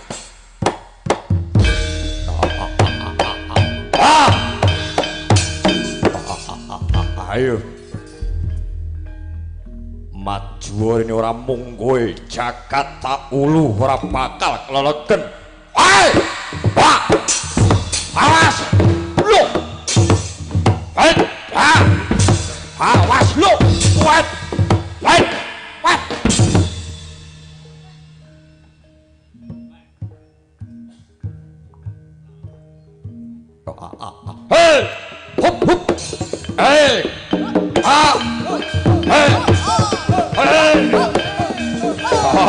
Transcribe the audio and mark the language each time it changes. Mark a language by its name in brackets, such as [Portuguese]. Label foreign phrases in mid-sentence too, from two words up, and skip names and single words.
[Javanese] ayo maju ini ora mung kowe jagat tak ulu ora bakal kelelegen Wah! [Indonesian] Awas! Lu! [English] Wait! [Indonesian] Awas lu! [English] Wait! Wait! Wait! Hey! Hup hup! Hey! Ah! Hey! Hey! Ah!